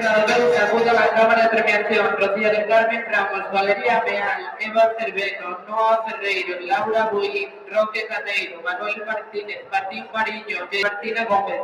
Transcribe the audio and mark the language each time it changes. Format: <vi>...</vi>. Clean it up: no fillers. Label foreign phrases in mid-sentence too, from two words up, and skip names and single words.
<es>ganadores: acude a la cámara de premiación: Rocío del Carmen Ramos, Valeria Meal, Eva Cerveno, Noa Ferreiro, Laura Buín, Roque Caneiro, Manuel Martínez, Martín Mariño, Martina Gómez,</es>